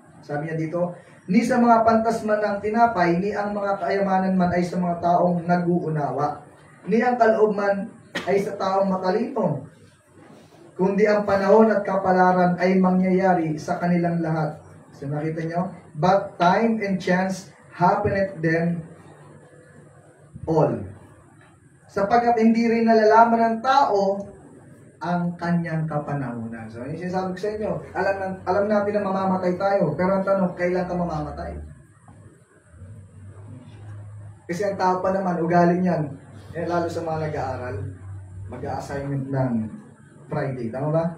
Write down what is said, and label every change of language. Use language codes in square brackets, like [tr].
[tl] Sabi niya dito, ni sa mga pantasman ng tinapay, ni ang mga kayamanan man ay sa mga taong nag-uunawa. Ni ang kaloob man ay sa taong matalino. Kundi ang panahon at kapalaran ay mangyayari sa kanilang lahat. So nakita niyo? [en] But time and chance happeneth them all. [tl] Sapagkat hindi rin nalalaman ng tao ang kanyang kapanahunan. So, yung sinasabi ko sa inyo, alam natin na mamamatay tayo, pero ang tanong, kailan ka mamamatay? Kasi ang tao pa naman, ugali niyan, lalo sa mga nag-aaral, mag-a-assignment ng Friday, tama ba?